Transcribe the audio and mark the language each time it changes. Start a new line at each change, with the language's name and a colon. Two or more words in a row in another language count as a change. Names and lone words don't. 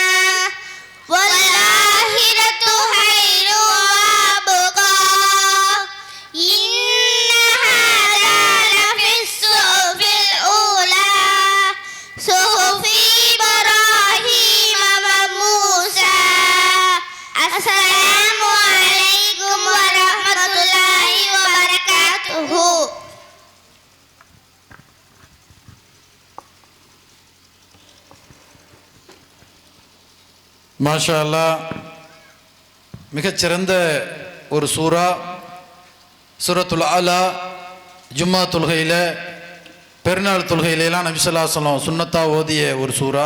Arabic: والآخرة خير وأبقى إن هذا لفي الصحف الأولى صحف إبراهيم وموسى. السلام عليكم ورحمة الله وبركاته. ما شاء الله,
Tamil: மிகச்சிறந்த ஒரு சூரா. சூரத்துல் அலா ஜும்மா தொழுகையில், பெருநாள் தொழுகையிலெல்லாம் நபி
Arabic: صلى الله عليه وسلم
Tamil: சுன்னத்தா ஓதிய ஒரு சூரா.